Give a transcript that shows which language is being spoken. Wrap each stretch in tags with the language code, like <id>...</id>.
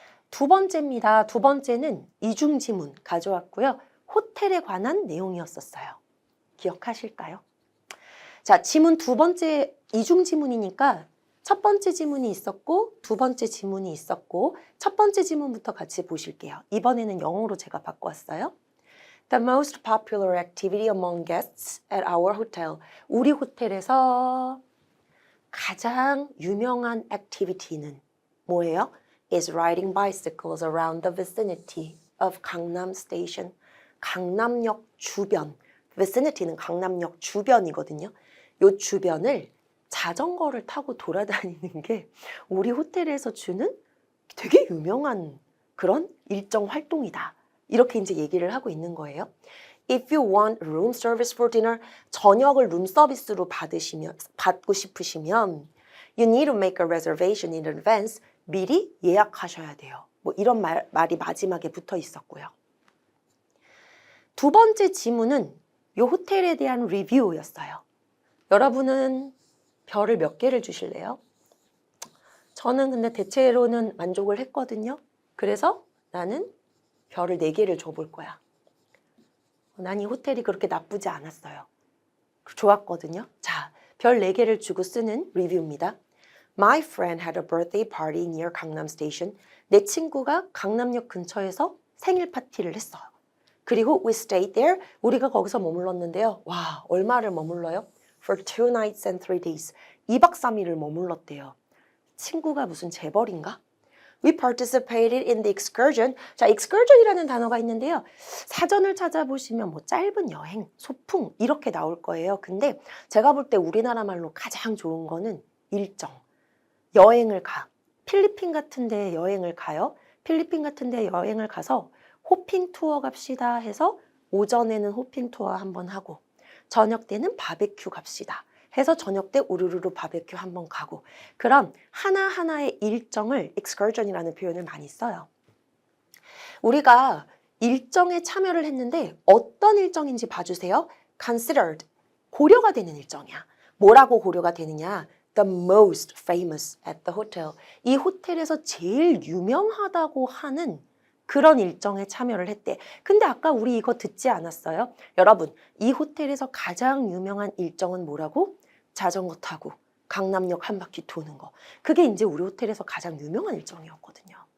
<ko>두 번째입니다. 두 번째는 이중지문 가져왔고요. 호텔에 관한 내용이었었어요. 기억하실까요? 자, 지문 두 번째 이중지문이니까 첫 번째 지문이 있었고 두 번째 지문이 있었고 첫 번째 지문부터 같이 보실게요. 이번에는 영어로 제가 바꿔왔어요.</ko> <en>The most popular activity among guests at our hotel.</en> <ko>우리 호텔에서 가장 유명한 activity는 뭐예요?</ko> <en>Is riding bicycles around the vicinity of 강남 station.</en> <ko>강남역 주변. vicinity는 강남역 주변이거든요. 이 주변을 자전거를 타고 돌아다니는 게 우리 호텔에서 주는 되게 유명한 그런 일정 활동이다. 이렇게 이제 얘기를 하고 있는 거예요.</ko> <en>If you want room service for dinner,</en> <ko>저녁을 룸 서비스로 받고 싶으시면</ko> <en>you need to make a reservation in advance.</en> <ko>미리 예약하셔야 돼요. 뭐 이런 말이 마지막에 붙어 있었고요. 두 번째 지문은 이 호텔에 대한 리뷰였어요. 여러분은 별을 몇 개를 주실래요? 저는 근데 대체로는 만족을 했거든요. 그래서 나는 별을 4개를 줘볼 거야. 난 이 호텔이 그렇게 나쁘지 않았어요. 좋았거든요. 자, 별 4개를 주고 쓰는 리뷰입니다.</ko> <en>My friend had a birthday party near Gangnam Station.</en> <ko>내 친구가 강남역 근처에서 생일 파티를 했어요. 그리고</ko> <en>we stayed there.</en> <ko>우리가 거기서 머물렀는데요. 와, 얼마를 머물러요?</ko> <en>For 2 nights and 3 days.</en> <ko>2박 3일을 머물렀대요. 친구가 무슨 재벌인가?</ko> <en>We participated in the excursion.</en> <ko>자, excursion이라는 단어가 있는데요. 사전을 찾아보시면 뭐 짧은 여행, 소풍 이렇게 나올 거예요. 근데 제가 볼 때 우리나라 말로 가장 좋은 거는 일정. 여행을 가. 필리핀 같은 데 여행을 가요. 필리핀 같은 데 여행을 가서 호핑 투어 갑시다 해서 오전에는 호핑 투어 한번 하고 저녁 때는 바베큐 갑시다 해서 저녁 때 우르르르 바베큐 한번 가고 그럼 하나하나의 일정을 excursion이라는 표현을 많이 써요. 우리가 일정에 참여를 했는데 어떤 일정인지 봐주세요. considered, 고려가 되는 일정이야. 뭐라고 고려가 되느냐?</ko> <en>The most famous at the hotel.</en> <ko>이 호텔에서 제일 유명하다고 하는 그런 일정에 참여를 했대. 근데 아까 우리 이거 듣지 않았어요? 여러분, 이 호텔에서 가장 유명한 일정은 뭐라고? 자전거 타고 강남역 한 바퀴 도는 거. 그게 이제 우리 호텔에서 가장 유명한 일정이었거든요.</ko>